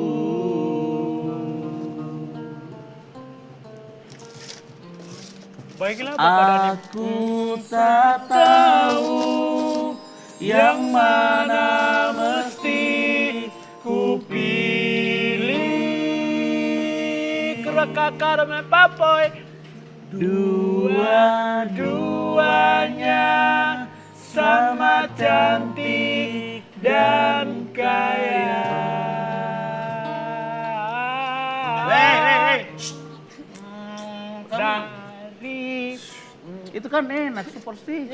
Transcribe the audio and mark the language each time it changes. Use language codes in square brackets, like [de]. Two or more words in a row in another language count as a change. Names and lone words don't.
[ms] Baiklah Bapak Dhani. Aku tak tahu yang mana mesti ku pilih. Kerekakar me papoy. Dua-duanya sama cantik dan kaya. Dari [id] Itu kan enak [en] support system.